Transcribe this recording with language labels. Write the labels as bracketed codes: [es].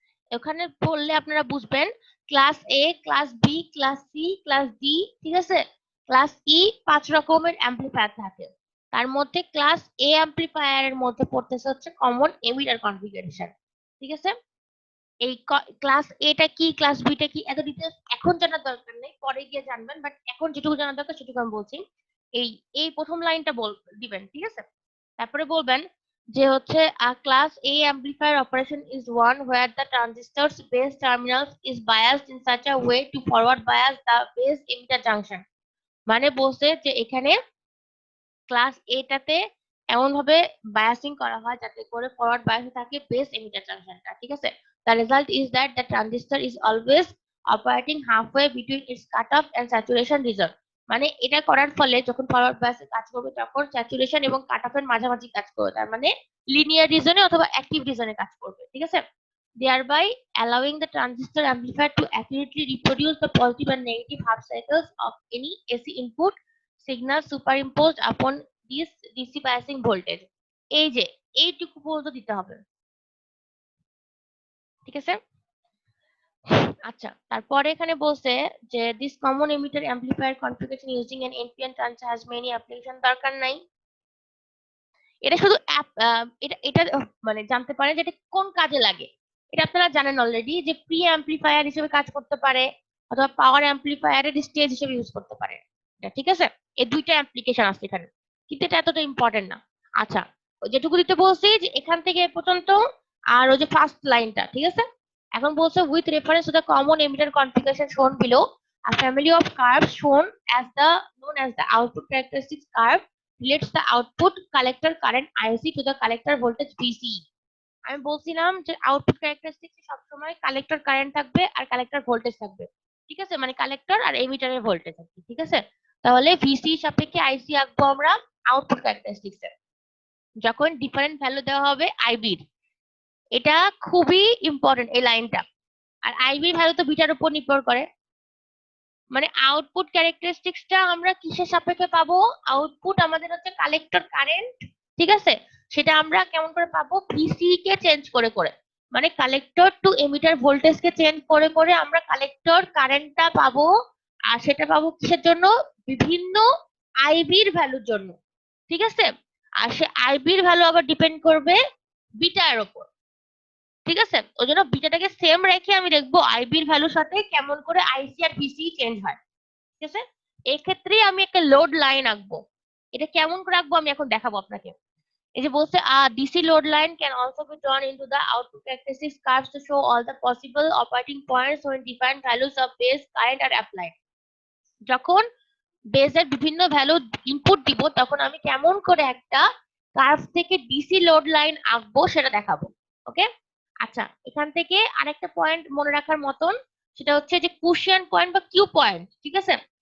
[bn] ওখানে পড়লে আপনারা বুঝবেন ক্লাস এ, class B, class C, class D, ঠিক আছে, ক্লাস ই, 5 রকমের অ্যাম্পলিফায়ার থাকে। তার মধ্যে ক্লাস এ অ্যাম্পলিফায়ারের মধ্যে পড়তেছে হচ্ছে কমন এমিটার কনফিগারেশন। ঠিক আছে, এই ক্লাস এটা কি, ক্লাস বিটা কি, এত ডিটেলস এখন জানার দরকার নেই, পরে গিয়ে জানবেন, বাট এখন যেটুকু জানার দরকার সেটুকু আমি বলছি। এই এই প্রথম লাইনটা দিবেন। ঠিক আছে, তারপরে বলবেন যে হচ্ছে [en] class A amplifier operation is one where the transistor's base terminals is biased in such a way to forward bias the base emitter junction। [bn] মানে বলছে যে এখানে ক্লাস এটাতে এমন ভাবে বায়াসিং করা হয় যাতে করে ফরওয়ার্ড বায়াস থাকে বেস এমিটার জাংশনটা। ঠিক আছে, [en] the result is that the transistor is always operating halfway between its cutoff and saturation region। [bn] মানে এটা করার ফলে যখন ফরওয়ার্ড বায়াসে কাজ করবে তখন স্যাচুরেশন এবং কাটঅফের মাঝামাঝি কাজ করবে, তার মানে লিনিয়ার রিজনে অথবা অ্যাক্টিভ রিজনে কাজ করবে। ঠিক আছে, [en] thereby allowing the transistor amplifier to accurately reproduce the positive and negative half cycles of any AC input signal superimposed upon this DC biasing voltage। [bn] এই যে এইটুকু পর্যন্ত দিতে হবে। ঠিক আছে, আচ্ছা, তারপরে এখানে বলছে যে [en] this common emitter amplifier configuration using an NPN transistor has many application। [bn] দরকার নাই, এটা শুধু এটা মানে জানতে পারেন যে এটা কোন কাজে লাগে। এটা আপনারা জানেন অলরেডি যে প্রি অ্যাম্পলিফায়ার হিসেবে কাজ করতে পারে অথবা পাওয়ার অ্যাম্পলিফায়ারের স্টেজ হিসেবে ইউজ করতে পারে। এটা ঠিক আছে, এই দুইটা অ্যাপ্লিকেশন আছে এখানে, কিন্তু এটা এতটা ইম্পর্টেন্ট না। আচ্ছা, যেটুকু দিতে বলছি যে এখান থেকে এ পর্যন্ত, আর ওই যে ফার্স্ট লাইনটা। ঠিক আছে, এখন বলছে [en] With reference to the common emitter configuration shown below, a family of curves shown as the known as the output characteristics curve relates the output collector current IC to the collector voltage VC। [bn] আমি বলছিলাম যে output characteristics সবসময় collector current থাকবে আর collector voltage থাকবে। ঠিক আছে, মানে collector আর এমিটারের voltage থাকবে। ঠিক আছে, তাহলে ভিসি সাপেক্ষে আইসি আঁকবো আমরা আউটপুট ক্যারেক্টারিস্টিক্স এর, যখন ডিফারেন্ট ভ্যালু দেওয়া হবে আইবির। এটা খুবই ইম্পর্টেন্ট এই লাইনটা। আর আইবি ভ্যালু তো বিটার উপর নির্ভর করে। মানে আউটপুট ক্যারেক্টারিস্টিক্সটা আমরা কিসের সাপেক্ষে পাবো? আউটপুট আমাদের হচ্ছে কালেক্টর কারেন্ট, ঠিক আছে? সেটা আমরা কেমন করে পাবো? ভিসি কে চেঞ্জ করে করে, মানে কালেক্টর টু এমিটার ভোল্টেজকে চেঞ্জ করে করে আমরা কালেক্টর কারেন্টটা পাবো। আর সেটা পাবো কিসের জন্য? বিভিন্ন আইবির ভ্যালুর জন্য, ঠিক আছে? আর সে আইবির ভ্যালু আবার ডিপেন্ড করবে বিটার উপর, ঠিক আছে? ওই জন্য বিটাটাকে সেম রেখে আমি দেখবো আইবির ভ্যালুর সাথে কেমন করে আইসি আর ভিসি চেঞ্জ হয়, ঠিক আছে? এক্ষেত্রে আমি একটা লোড লাইন আঁকবো। এটা কেমন করে আঁকবো আমি এখন দেখাবো আপনাকে। এই যে বলছে [en] DC load line can also be drawn into the output characteristics curves to show all the possible operating points when different values of base current are applied. [bn] যখন বেজের বিভিন্ন ভ্যালু ইনপুট দিব তখন আমি কেমন করে একটা কার্ভ থেকে ডিসি লোড লাইন আঁকবো সেটা দেখাবো। ওকে, আচ্ছা, এখান থেকে আরেকটা পয়েন্ট মনে রাখার মতন, সেটা হচ্ছে যে কুশিয়ান পয়েন্ট বা কিউ পয়েন্ট, ঠিক আছে?